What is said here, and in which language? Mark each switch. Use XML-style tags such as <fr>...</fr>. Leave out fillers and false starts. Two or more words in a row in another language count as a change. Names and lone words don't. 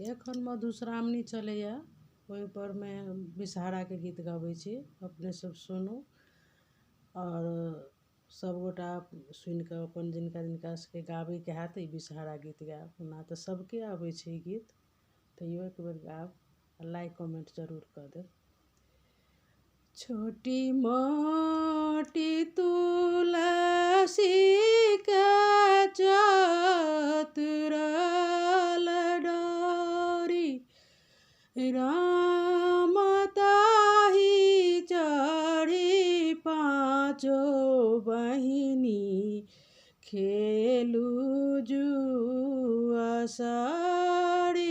<mai>एखन मधुश्रावणी चलैया, ओहि पर में विषहारा के गीत गाबै छी, अपने सब सुनू और सब गोटा सुनि कऽ अपन जिनका जिनका सबके गाबै के हैत ई विषहारा गीत गायब। ओना तऽ सबके आबै छै ई गीत, तैयो एक बेर गायब। लाइक कमेंट जरूर कऽ देब। छोटी मोटी तुलसी के चतुरल डारी, राम ताहि चढ़ी पाँचो बहिनी, खेलू जुआ सारी।</mai>